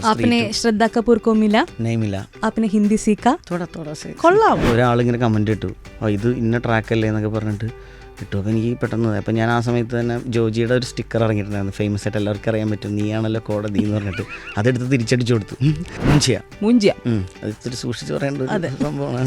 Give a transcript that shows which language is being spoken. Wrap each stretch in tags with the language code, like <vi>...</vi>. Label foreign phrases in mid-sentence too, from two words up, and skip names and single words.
<hi>आपने श्रद्धा कपूर को मिला? नहीं मिला. आपने हिंदी सीखा? थोड़ा थोड़ा से.</hi> <ml>കൊള്ളാം. ഒരാളിങ്ങനെ കമൻറ്റ് ഇട്ടു, ഇത് ഇന്ന ട്രാക്കല്ലേ എന്നൊക്കെ പറഞ്ഞിട്ട് ഇട്ടു. അപ്പോൾ എനിക്ക് പെട്ടെന്ന് അപ്പം ഞാൻ ആ സമയത്ത് തന്നെ ജോജിയുടെ ഒരു സ്റ്റിക്കർ ഇറങ്ങിയിട്ടുണ്ടായിരുന്നു, ഫേമസ് ആയിട്ട് എല്ലാവർക്കും അറിയാൻ പറ്റും, നീയാണല്ലോ കോടതി എന്ന് പറഞ്ഞിട്ട്. അതെടുത്ത് തിരിച്ചടിച്ചു കൊടുത്തു. മൂഞ്ചിയ അത് ഇത്തിരി സൂക്ഷിച്ച് പറയേണ്ട ഒരു സംഭവമാണ്.</ml>